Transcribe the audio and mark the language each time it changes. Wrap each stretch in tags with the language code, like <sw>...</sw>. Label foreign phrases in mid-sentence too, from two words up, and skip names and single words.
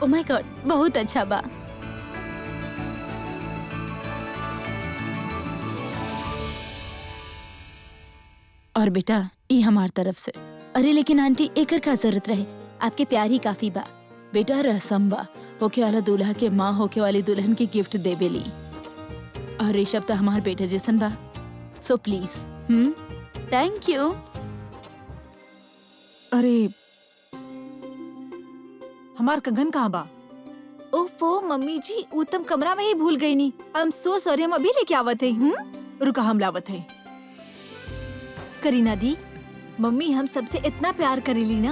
<en>oh my god,</en> <bho>बहुत अच्छा बा। और बेटा ये हमार तरफ से। अरे लेकिन आंटी एकर का जरूरत रहे, आपके प्यार ही काफी बा। बेटा रसम बा, होके वाला दूल्हा के माँ होके वाली दुल्हन की गिफ्ट देवेली। और ऋषभ तो हमार बेटे जैसन बा,</bho> <en>so please. thank you.</en> <bho>अरे हमार कंगन कहाँ बा? ओफो मम्मी जी, वो तुम कमरा में ही भूल गई नी।</bho> <en>I am so sorry,</en> <bho>हम अभी लेके आवत है। रुका, हम लावत है। करीना दी, मम्मी हम सबसे इतना प्यार करेली ना।</bho>